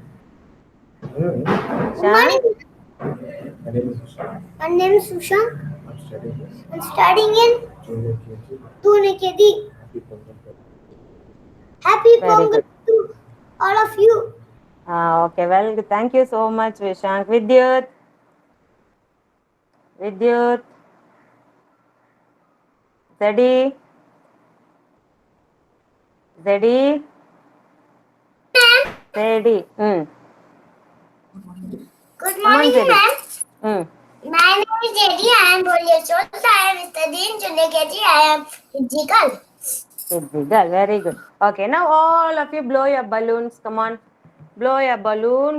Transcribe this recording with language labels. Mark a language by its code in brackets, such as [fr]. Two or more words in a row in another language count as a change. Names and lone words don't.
[en] Good Shank. morning. My name is Vishal. My name is Sushank. I'm studying I'm studying in junior KG. Junior KG. Happy Pongal. Happy Very Pongal good. to all of you. Okay. Well, thank you so much, Vishank. Vidyut. Vidyut. Zedi. Zedi. Zedi. Good Come on, morning, Zedi. ma'am. My name is Jedi. I am 4 years old. I am studying in Junior KG. I am physical. Girl, very good. Okay, now all of you blow your balloons. Come on. Blow your balloon.